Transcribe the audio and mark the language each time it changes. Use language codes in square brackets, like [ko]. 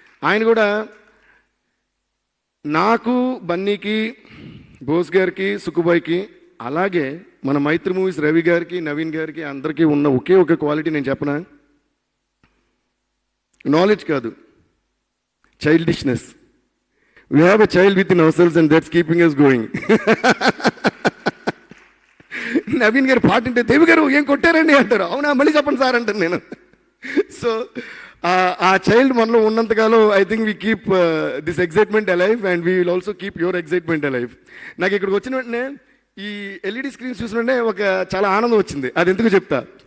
[te] ఆయన కూడా నాకు, బన్నీకి, బోస్ గారికి, సుకుబాయ్కి, అలాగే మన మైత్రి మూవీస్ రవి గారికి, నవీన్ గారికి అందరికీ ఉన్న ఒకే ఒక క్వాలిటీ నేను చెప్పనా, నాలెడ్జ్ కాదు, childishness. [en] We have a child within ourselves and that's keeping us going. [te] Naveen గారు పాట అంటే దేవి గారు ఏం కొట్టారండి అంటారు. అవునా, మళ్ళీ చెప్పండి సార్ అంటాను నేను. [en] so [te] ఆ చైల్డ్ మనలో ఉన్నంతకాలం [en] I think we keep this excitement alive and we will also keep your excitement alive. [te] నాకు ఇక్కడికి వచ్చిన వెంటనే ఈ ఎల్ఈడి స్క్రీన్స్ చూసినట్టే చాలా ఆనందం వచ్చింది. అది ఎందుకు చెప్తా.